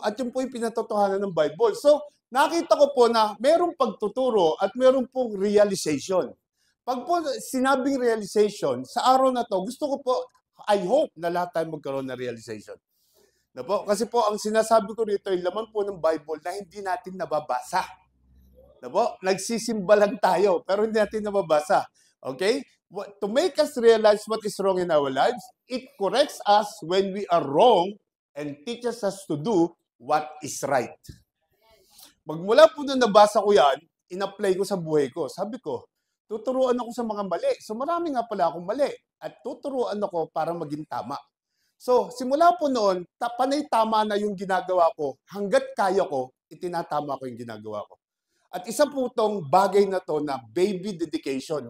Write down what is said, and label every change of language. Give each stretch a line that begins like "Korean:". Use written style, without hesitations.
Filipino: At yun po yung pinatotohanan ng Bible. So, nakita ko po na merong pagtuturo at meron pong realization. Pag po sinabing realization, sa araw na to, gusto ko po, I hope na lahat tayo magkaroon ng realization. No po? Kasi po, ang sinasabi ko rito, yung laman po ng Bible na hindi natin nababasa. No po? Nagsisimba lang tayo, pero hindi natin nababasa. Okay?
English: To make us realize what is wrong in our lives, it corrects us when we are wrong and teaches us to do what is right.
Filipino: Magmula po nung nabasa ko yan, in-apply ko sa buhay ko. Sabi ko, tuturuan ako sa mga mali. So marami nga pala akong mali. At tuturuan ako para maging tama. So simula po noon, panay tama na yung ginagawa ko. Hanggat kaya ko, itinatama ko yung ginagawa ko. At isa po itong bagay na to na baby dedication.